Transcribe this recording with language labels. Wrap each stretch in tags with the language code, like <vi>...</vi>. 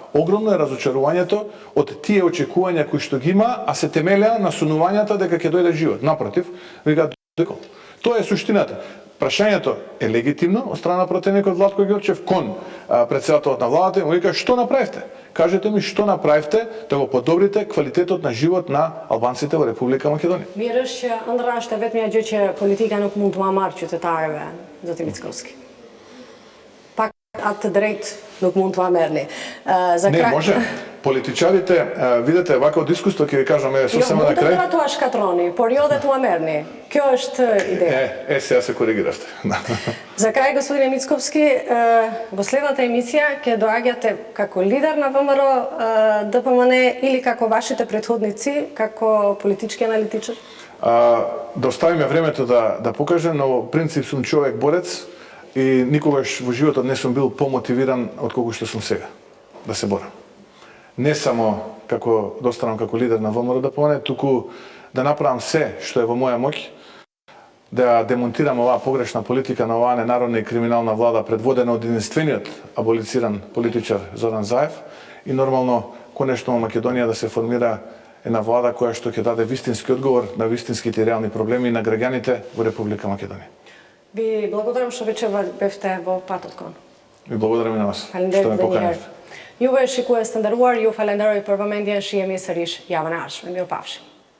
<mk>Огромно е разочарувањето од тие очекувања кои што ги има, а се темелеа на сонувањата дека ќе дојде живот. Напротив, веќе тоа е суштината. Прашањето е легитимно од страна на пратеникот Владко Ѓорчев кон претседателот на владата и му вика што направивте? Кажете ми што направивте да го подобрите квалитетот на живот на албанците во Република Македонија.</mk> <sq>Mirë është që ëndra është vetmja gjë që politika nuk mund t'ua marrë qytetarëve, zoti Mickovski. Pak atë drejt nuk mund t'ua merrni.</sq> <mk>Не, може. Политичарите, видете, вака од искуство ќе ви кажам сосема на крај.</mk> <sq>Jo, mund të tua shkatroni, por jo dhe t'ua merrni. Kjo është ideja.</sq> <mk>Сега се коригиравте. За край, господине Мицковски, во следната емисија ќе доаѓате како лидер на ВМРО ДПМН или како вашите претходници, како политички аналитичар? Да оставиме времето да покажем, но во принцип сум човек борец и никогаш во животот не сум бил помотивиран од колку што сум сега да се борам. Не само како да останам како лидер на ВМРО ДПМН, туку да направам се што е во моја моќ да демонтираме оваа погрешна политика на оваа ненародна и криминална влада предводена од единствениот аболициран политичар Зоран Заев и нормално конечно во Македонија да се формира една влада која што ќе даде вистински одговор на вистинските реални проблеми на граѓаните во Република Македонија. Ви благодарам што вечер бевте во патот кон. Ви благодарам и на вас што ме поканивте.</mk> <sq>Juve shikues të nderuar, ju falenderoj për vëmendjen, shihemi sërish javën e ardhshme. Mirupafshim.</sq>